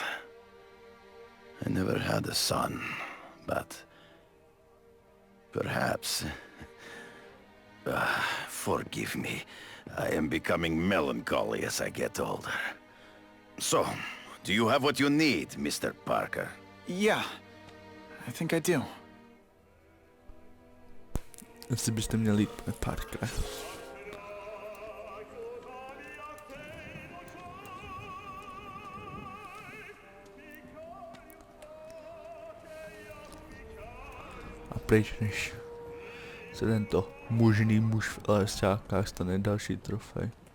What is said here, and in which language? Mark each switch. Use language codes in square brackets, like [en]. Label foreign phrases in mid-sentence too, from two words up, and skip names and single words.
[en] I never had a son, but... perhaps... forgive me. I am becoming melancholy as I get older. So, do you have what you need, Mr. Parker? Yeah. I think I do. [cs] Asi byste měli jít, Parker. A pryč, než se tento mužný muž v lesťákách stane další trofej.